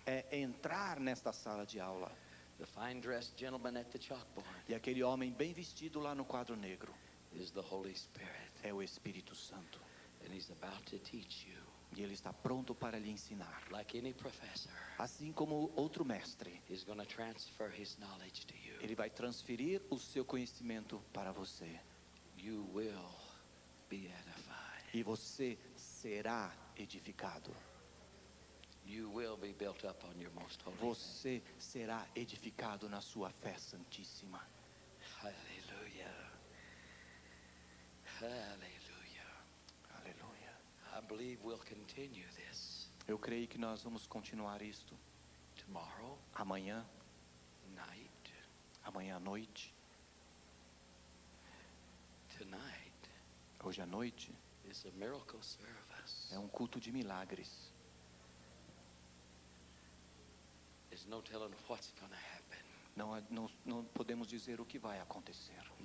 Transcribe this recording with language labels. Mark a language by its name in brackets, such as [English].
[Portuguese] é entrar nesta sala de aula. [English] The fine-dressed gentleman at the chalkboard [Portuguese] E aquele homem bem vestido lá no quadro negro [English] is the Holy Spirit, [Portuguese] é o Espírito Santo. [English] and he's about to teach you, [Portuguese] E ele está pronto para lhe ensinar. [English] like any professor. [Portuguese] Assim como outro mestre, [English] He's going to transfer his knowledge to you. [Portuguese] ele vai transferir o seu conhecimento para você. [English] You will be edified. [Portuguese] E você será edificado. [English] You will be built up on your most holy faith. [Portuguese] Você será edificado na sua fé santíssima. [English] Hallelujah. Hallelujah. [Portuguese] Aleluia. [English] I believe we'll continue this [Portuguese] Eu creio que nós vamos continuar isto [English] tomorrow [Portuguese] amanhã [English] night. [Portuguese] à noite. [English] Tonight [Portuguese] Hoje à noite [English] is a miracle service. [Portuguese] é um culto de milagres. [English] There's no telling what's going to happen. [Portuguese] Não podemos dizer o que vai acontecer.